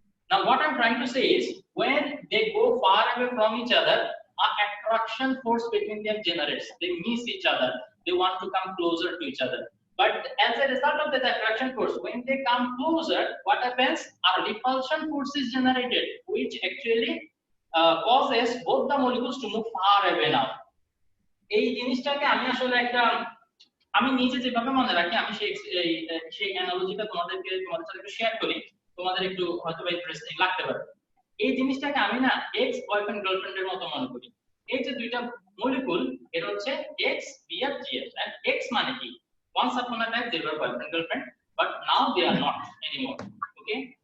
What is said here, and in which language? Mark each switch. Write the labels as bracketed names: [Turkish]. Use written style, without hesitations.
[English] Now what I'm trying to say is, when they go far away from each other, an attraction force between them generates. They miss each other. They want to come closer to each other. But as a result of that attraction force, when they come closer, what happens? A repulsion force is generated, which actually causes both the molecules to move far away now. [Bangla] এই জিনিসটাকে আমি আসলে আমি নিজে যেভাবে মনে রাখি, আমি সেই অ্যানালজিটা তোমাদের সাথে একটু শেয়ার করি, তোমাদের একটু হয়তো ইন্টারেস্টিং লাগতে পারে। এই জিনিসটাকে আমি না এক্স বয়ফ্রেন্ড গার্লফ্রেন্ডের মতো মনে করি। এই যে দুইটা মলিকুল, এটা হচ্ছে x BF GF, and x মানে কি? [English] Once upon a time they were boyfriend girlfriend, but now they are not anymore. Okay.